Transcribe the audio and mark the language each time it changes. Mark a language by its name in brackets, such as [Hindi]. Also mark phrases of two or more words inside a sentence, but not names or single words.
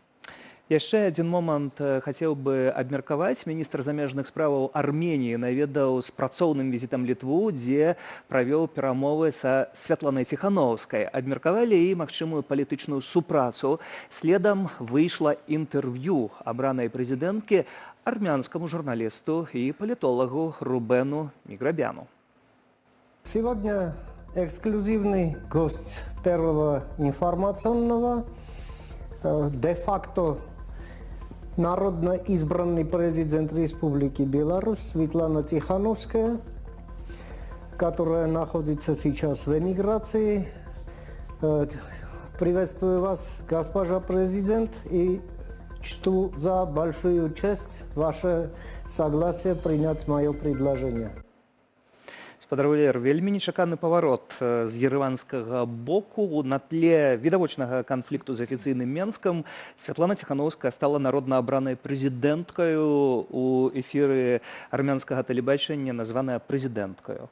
[Belarusian] Яшчэ адзін момант хацеў бы абмеркаваць. Міністр замежных справаў Арменіі наведаў з працоўным візітам Літву, дзе правёў перамовы са Святланай Ціхановскай. Абмеркавалі і магчымую палітычную супрацу. Следам выйшла інтэрв'ю абранай прэзідэнткі [Russian] армянскому журналисту и политологу Рубену Миграбяну. Сегодня эксклюзивный гость Первого информационного, де-факто народно избранный президент Республики Беларусь Светлана Тихановская, которая находится сейчас в эмиграции. Приветствую вас, госпожа президент, и чту за большую честь ваше согласие принять мое предложение. [Belarusian] Спадар вельмі нечаканы паварот з ерэванскага боку. На тле відавочнага канфлікту з афіцыйным Менскам Святлана Ціхановская стала народна абранай прэзідэнткаю. У эфіры армянскага тэлебачання названая прэзідэнткаю.